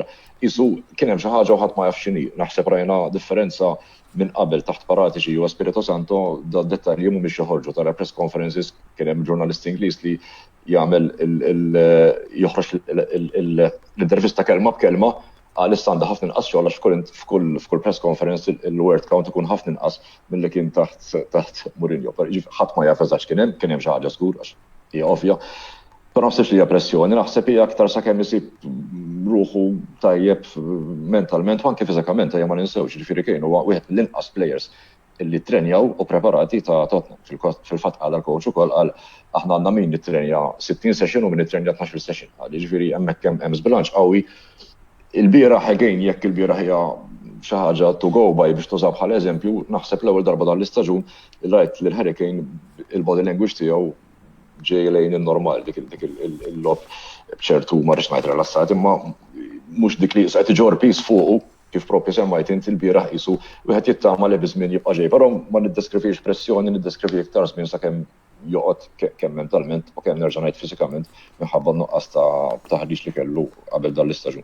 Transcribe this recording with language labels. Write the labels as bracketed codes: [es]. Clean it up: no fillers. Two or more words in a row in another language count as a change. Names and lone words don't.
[mt] Isu kien hemm xi ħaġa u ħadd ma jaf x'inhi. Naħseb rajna differenza minn qabel taħt Paratici u Spirito Santo da dettalji mhumiex joħorġu tara [en] press conferences [mt] kien hemm ġurnalist Ingliż li jagħmel joħroġ l-intervista kelma b'kelma għalissa għandha ħafna inqas xogħol għax f'kull [en] press conference [mt] il- [en] word count [mt] ikun ħafna inqas milli kien taħt Mourinho. Ħadd ma jaf eżatt kien hemm xi ħaġa żgur għax hija ovvja. Però naħsibx li hija pressjoni, naħseb hija aktar sakemm isib ruħu tajjeb mentalment u anke fiżikament ejja ma ninsewx, jiġifieri kien huwa wieħed mill-inqas players illi trenjaw u preparati ta' Tottenham. Fil-fatt qal l-coach ukoll qal aħna għandna min nitrenja 60 session u min nitrenja 12 session. Jiġifieri hemmhekk hemm żbilanċ qawwi. Il-bieraħ again jekk il-bieraħ hija xi ħaġa [en] to go by [mt] biex tuża bħal eżempju, naħseb l-ewwel darba dan l-istaġun rajt lil Harry Kane il- [en] body language [mt] tiegħu ġej lejn in-normal dik il-lob b'ċertu ma rridx ngħid rilassat imma mhux dik li qed iġor peace fuqu kif proprju semmajt int il-bieraħ qisu wieħed jittama li biżmien jibqa' ġej, però ma niddeskrivix pressjoni, niddeskrivi iktar żmien sakemm joqgħod kemm mentalment u kemm nerġa' ngħid fiżikament minħabba nuqqas ta' taħriġ li kellu qabel dan l-istaġun.